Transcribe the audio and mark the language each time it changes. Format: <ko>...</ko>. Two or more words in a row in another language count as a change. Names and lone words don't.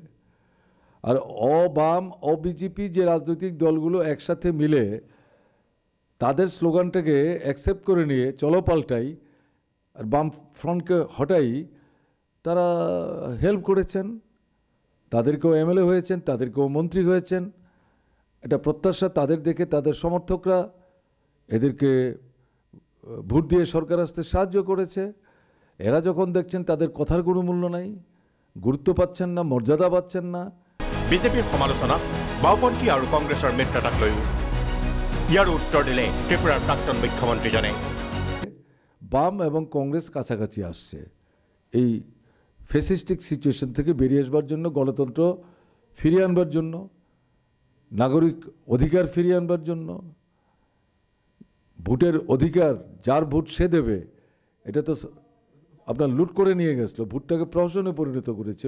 <bn>আর অবাম অবিজেপি যে রাজনৈতিক দলগুলো একসাথে মিলে তাদের স্লোগানটাকে অ্যাকসেপ্ট করে নিয়ে চলো পাল্টাই আর বাম ফ্রন্টকে হটাই, তারা হেল্প করেছেন, তাদেরকেও এমএলএ হয়েছেন, তাদেরকেও মন্ত্রী হয়েছেন। এটা প্রত্যাশা তাদের দেখে তাদের সমর্থকরা এদেরকে ভোট দিয়ে সরকার আসতে সাহায্য করেছে। এরা যখন দেখছেন তাদের কথার কোনো মূল্য নাই, গুরুত্ব পাচ্ছেন না, মর্যাদা পাচ্ছেন না।</bn> <as>বিজেপিৰ সমালোচনা বাওপন্থী আৰু কংগ্ৰেছৰ মিত্ৰতাক লৈও। ইয়াৰ উত্তৰ দিলে ত্ৰিপুৰাৰ প্ৰাক্তন মুখ্যমন্ত্ৰীজনে।</as> <bn>বাম এবং কংগ্রেস কাছাকাছি আসছে এই</bn> <en>fascistic situation</en> <bn>থেকে বেরিয়ে আসবার জন্য, গণতন্ত্র ফিরিয়ে আনবার জন্য, নাগরিক অধিকার ফিরিয়ে আনবার জন্য। ভোটের অধিকার যার ভোট সে দেবে, এটা তো আপনার লুট করে নিয়ে গেছিল, ভোটটাকে প্রহসনে পরিণত করেছিল।</bn>